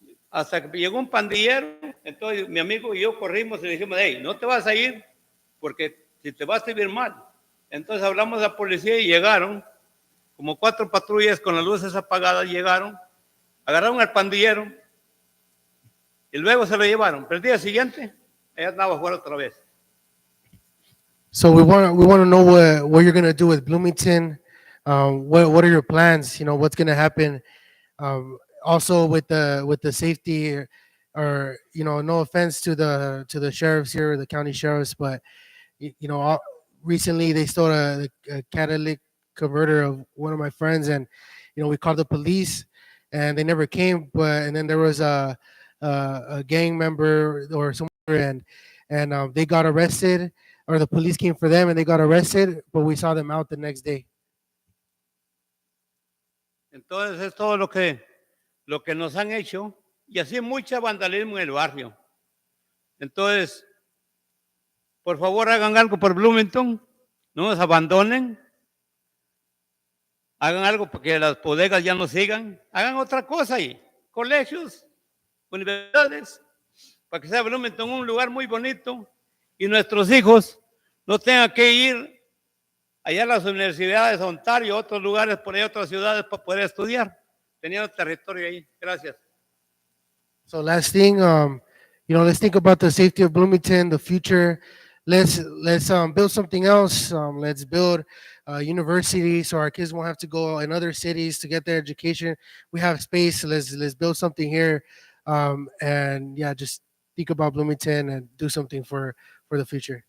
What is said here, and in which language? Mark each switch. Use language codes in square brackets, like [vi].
[es] hasta que llegó un pandillero. Entonces mi amigo y yo corrimos y le dijimos, hey, no te vas a ir porque si te vas a ir mal. Entonces hablamos a la policía y llegaron, como 4 patrullas con las luces apagadas llegaron, agarraron al pandillero y luego se lo llevaron. Pero el día siguiente, ella andaba afuera otra vez. [en] So we want to know what you're gonna do with Bloomington. What are your plans? You know, what's gonna happen? Also with the safety, or you know, no offense to the sheriffs here, the county sheriffs, but you know, recently they stole a catalytic converter of one of my friends, and you know, we called the police, and they never came. And then there was a gang member or someone, and they got arrested, or the police came for them and they got arrested, but we saw them out the next day. [es] Entonces es todo lo que nos han hecho y así mucho vandalismo en el barrio. Entonces, por favor hagan algo por Bloomington, no nos abandonen, hagan algo para que las bodegas ya no sigan, hagan otra cosa ahí, colegios, universidades, para que sea Bloomington un lugar muy bonito y nuestros hijos no tengan que ir allá a las universidades de Ontario, otros lugares, por ahí, otras ciudades para poder estudiar, teniendo territorio ahí. Gracias. [en] So last thing, you know, let's think about the safety of Bloomington, the future. Let's build something else. Let's build a university so our kids won't have to go in other cities to get their education. We have space. Let's build something here, and yeah, just think about Bloomington and do something for the future.